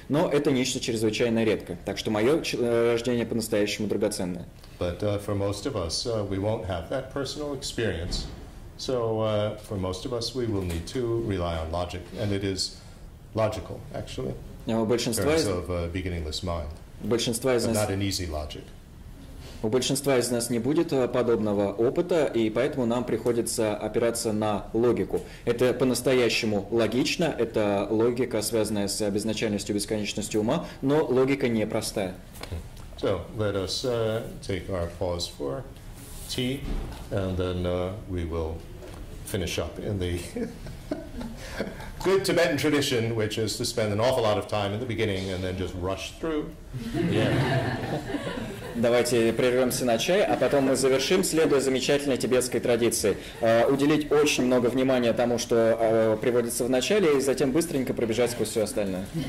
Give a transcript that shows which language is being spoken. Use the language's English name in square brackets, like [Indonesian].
[Russian] Но это нечто чрезвычайно редкое. Так что мое рождение по-настоящему драгоценное. [English] But for most of us, we won't have that personal experience. So for most of us, we will need to rely on logic, and it is logical, actually, in terms of beginningless mind. But not an easy logic. [Russian] У большинства из нас не будет подобного опыта, и поэтому нам приходится опираться на логику. Это по-настоящему логично, это логика, связанная с безначальностью, бесконечностью ума, но логика непростая. [English] So let us take our pause for tea, and then we will finish up in the good Tibetan tradition, which is to spend an awful lot of time in the beginning and then just rush through. [Russian] Давайте прервемся на чай, а потом мы завершим, следуя замечательной тибетской традиции. Уделить очень много внимания тому, что приводится в начале, и затем быстренько пробежать сквозь все остальное.